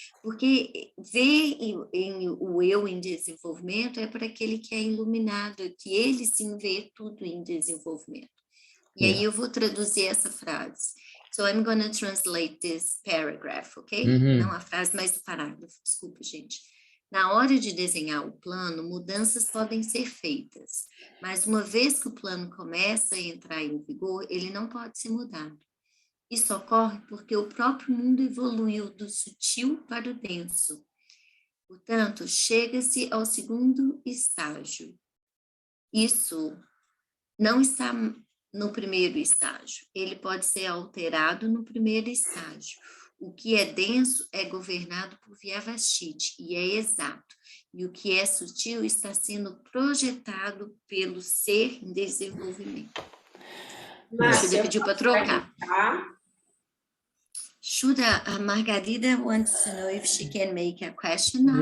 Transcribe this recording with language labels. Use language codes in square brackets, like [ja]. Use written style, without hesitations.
[pt] Porque ver o eu em desenvolvimento é para aquele que é iluminado, que ele sim vê tudo em desenvolvimento. E aí eu vou traduzir essa frase. [en] So I'm going to translate this paragraph, ok? [pt] Não a frase, mas o parágrafo. Desculpa, gente. Na hora de desenhar o plano, mudanças podem ser feitas, mas uma vez que o plano começa a entrar em vigor, ele não pode ser mudado. Isso ocorre porque o próprio mundo evoluiu do sutil para o denso. Portanto, chega-se ao segundo estágio. Isso não está no primeiro estágio. Ele pode ser alterado no primeiro estágio. O que é denso é governado por Vyavasthit e é exato. E o que é sutil está sendo projetado pelo ser em desenvolvimento. Shuddha pediu para trocar. [en] Shuddha, Margarida wants to know if she can make a question now.